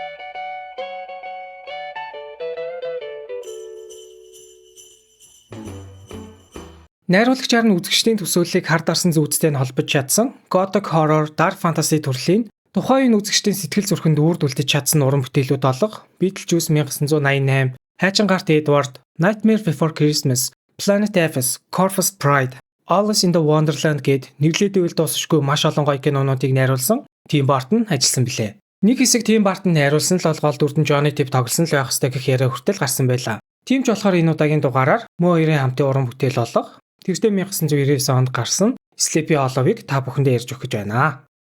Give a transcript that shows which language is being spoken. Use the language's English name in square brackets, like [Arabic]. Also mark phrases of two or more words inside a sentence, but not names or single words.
[Mongolian] Найруулагчаар нь үзэгчдийн төсөөллийг хар дарсан зүйцтэй нь холбож чадсан [English] Gothic Horror Dark Fantasy [Mongolian] төрлийн тухайн үеийн үзэгчдийн сэтгэл зүрхэнд үрдүүлдэж чадсан уран бүтээлүүд болох Beetlejuice 1988, Хайчин гарт Edward, Nightmare Before Christmas, Planet Apes, Corpse Bride, Alice in the Wonderland гэд нэрлэдэвэл дуусахгүй маш олон гоё кинонуудыг найруулсан Tim Burton ажилласан билээ. Нэг хэсэг Tim Burton найруулсан л гол дүрдэн Johnny Depp тоглосон л байх ёстой гэх яриа хүртэл гарсан байлаа. Тийм ч болохоор энэ удаагийн дугаараар мөн хоёрын хамтын уран бүтээл болох тэртээ 1999 онд гарсан Sleepy Hollow-ыг та бүхэндээ ярьж өгөх гэж байна.